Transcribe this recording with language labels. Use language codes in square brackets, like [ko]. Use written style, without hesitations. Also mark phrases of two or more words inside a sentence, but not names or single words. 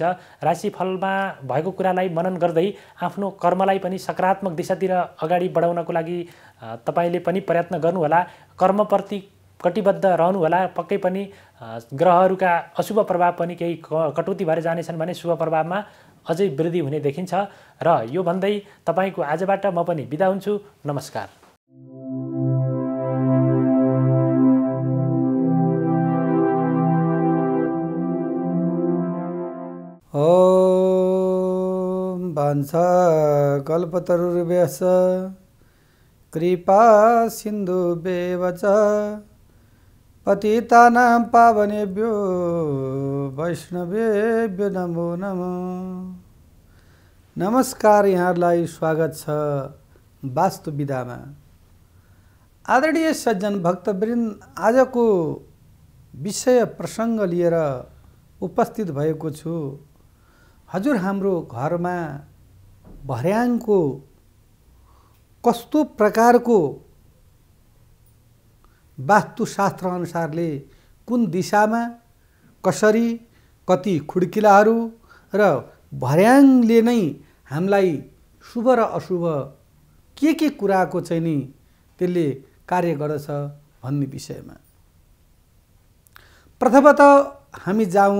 [ne] राशिफलमा भएको कुरालाई मनन गर्दै आफ्नो कर्मलाई पनि सकारात्मक दिशातिर अगाडि बढाउनको लागि तपाईँले पनि प्रयत्न गर्नुहोला। कर्मप्रति कटिबद्ध रहनुहोला। पक्कै पनि ग्रहहरूका अशुभ प्रभाव पनि केही कटौती भएर जानेछन् भने शुभ प्रभावमा अझै वृद्धि हुने देखिन्छ। र यो भन्दै तपाईँको आजबाट म पनि बिदा हुन्छु। नमस्कार। [sa] ओम वाञ्छा कल्पतरुर्भ्यश्च कृपा सिन्धुभ्येव च पतितानां पावनेभ्यो वैष्णवेभ्यो नमो नमः। [ne] नमस्कार, यहाँहरूलाई स्वागत छ वास्तु विधामा। आदरणीय सज्जन भक्तवृन्द, आजको विषय प्रसङ्ग लिएर उपस्थित भएको छु। हजुर, हाम्रो घरमा भर्याङको कस्तो प्रकारको वास्तुशास्त्र अनुसारले कुन दिशामा कसरी कति खुड्किलाहरू र भर्याङले नै हामीलाई शुभ र अशुभ के कुराको चाहिँ नि त्यसले कार्य गर्दछ भन्ने विषयमा प्रथमतः हामी जाउँ।